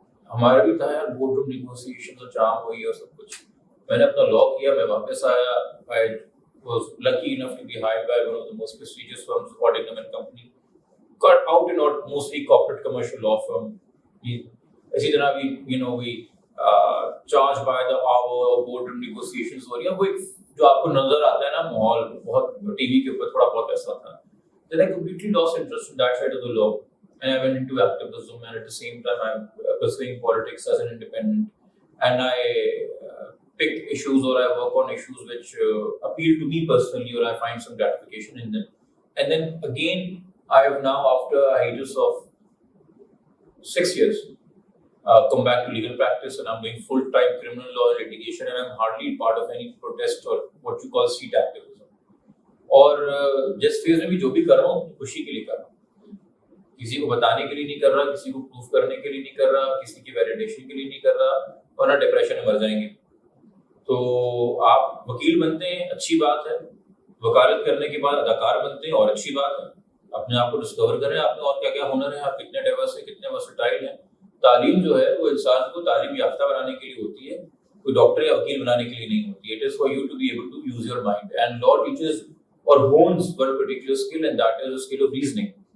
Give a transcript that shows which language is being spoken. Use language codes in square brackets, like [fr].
[ur] ہمارا بھی تھا یار، بورڈ روم نیگوسیشن اور جام ہوئی اور سب کچھ۔ میں نے اپنا لا کیا، میں واپس آیا، [en] I was lucky enough to be hired by one of the most prestigious firms, Cordingham and Company, got out and out mostly corporate commercial law firm. [ur] اسی طرح [en] we charged by the hour, boardroom negotiations [ur] ہو رہی ہیں، وہ جو آپ کو نظر آتا ہے نا ماحول، بہت ٹی وی کے اوپر تھوڑا بہت ایسا تھا۔ [en] Then I completely lost interest in that side of the law and I went into activism, and at the same time I'm pursuing politics as an independent, and I pick issues or I work on issues which appeal to me personally or I find some gratification in them. And then again, I have now, after a hiatus of 6 years, come back to legal practice, and I'm doing full-time criminal law and litigation, and I'm hardly part of any protest or what you call street activism. [ur] اور جس phase میں بھی جو بھی کر رہا ہوں خوشی کے لیے کر رہا ہوں، کسی کو بتانے کے لیے نہیں کر رہا، کسی کو پروف کرنے کے لیے نہیں کر رہا، کسی کی ویلیڈیشن کے لیے نہیں کر رہا، ورنہ ڈپریشن میں مر جائیں گے۔ تو آپ وکیل بنتے ہیں، اچھی بات ہے، وکالت کرنے کے بعد اداکار بنتے ہیں، اور اچھی بات ہے، اپنے آپ کو ڈسکور کریں، آپ میں اور کیا کیا ہنر ہے، آپ کتنے ڈائیورس ہیں، کتنے ورسٹائل ہیں۔ تعلیم جو ہے وہ انسان کو تعلیم یافتہ بنانے کے لیے ہوتی ہے، کوئی ڈاکٹر یا وکیل بنانے کے لیے نہیں ہوتی۔ It is for you to be able to use your mind, and law teaches اور ہونز one particular skill, and that is a skill of reasoning,